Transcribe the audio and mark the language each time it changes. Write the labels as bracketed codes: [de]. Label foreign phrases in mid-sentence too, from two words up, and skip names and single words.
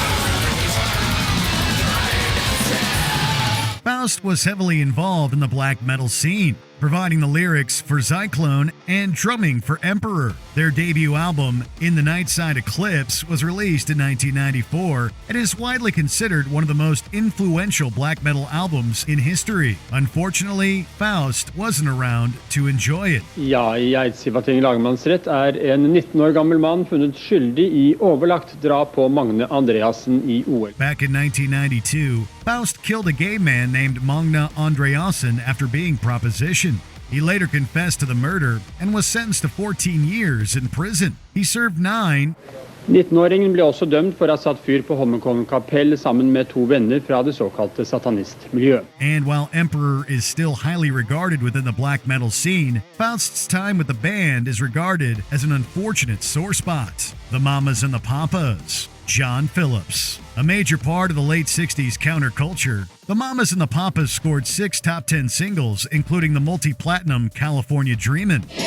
[en] Faust was heavily involved in the black metal scene, providing the lyrics for Zyklon and drumming for Emperor. Their debut album, In the Nightside Eclipse, was released in 1994 and is widely considered one of the most influential black metal albums in history. Unfortunately, Faust wasn't around to enjoy it. [no] Ja, i Eidsivating lagmannsrett en 19 år gammel mann funnet skyldig i overlagt drap på Magne Andreassen i OL. [en] Back in 1992, Faust killed a gay man named Magne Andreassen after being propositioned. He later confessed to the murder and was sentenced to 14 years in prison. He served 9. [no] 19-åringen ble også dømt for å ha satt fyr på Holmenkollen kapell sammen med 2 venner fra det såkalte satanistmiljøet. [en] And while Emperor is still highly regarded within the black metal scene, Faust's time with the band is regarded as an unfortunate sore spot. The Mamas and the Papas. John Phillips. A major part of the late 60s counterculture, the Mamas and the Papas scored 6 top 10 singles, including the multi-platinum California Dreamin'.